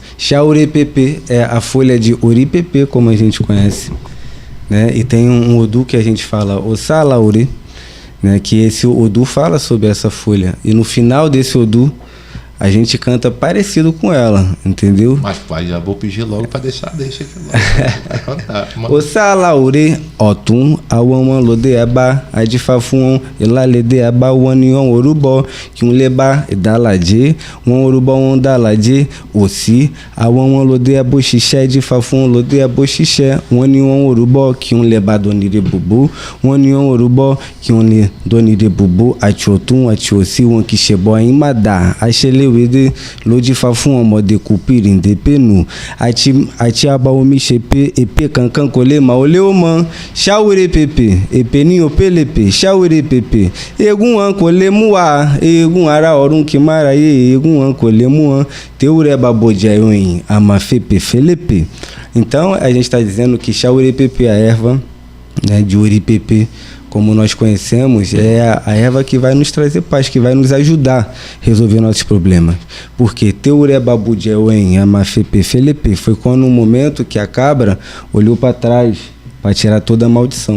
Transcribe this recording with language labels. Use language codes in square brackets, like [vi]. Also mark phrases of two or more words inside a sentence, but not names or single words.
[pt] Xaurepepe é a folha de Oripepe, como a gente conhece, né? E tem um Odu que a gente fala Ossalaure, né, que esse Odu fala sobre essa folha, e no final desse Odu a gente canta parecido com ela, entendeu? Mas pai, já vou pedir logo para deixa aqui logo. [yo] O Salaure Otum Awaman Lodeaba Adifafun Elaledeaba Wanion Orubó que um leba edalade um orubó um dalade Osi Awaman Lodeabo Xixé Adifafun Lodeabo Xixé Wanion Orubó que um leba donire bubu Wanion Orubó que um le donire bubu Atiotum Atiosi um Kixebó em Madá Achele wede lodi fa fún ọmọdé kupiri nde penu ati aba omi sepe epe kankan kò lè ma ole o mọ ṣawere pepe epe ni o pelepe ṣawere pepe egun wọn kò lè mú wa egun ara ọ̀run kì mára ye egun wọn kò lè mú wọn teure baboja yoyin amafepe felepe. [pt] Então a gente está dizendo que xawere pepe a erva, né, de Oripepe, como nós conhecemos, é a erva que vai nos trazer paz, que vai nos ajudar a resolver nossos problemas. Porque [yo] Teure Babudjeuem Amafepe Felepe [pt] foi quando um momento que a cabra olhou para trás para tirar toda a maldição.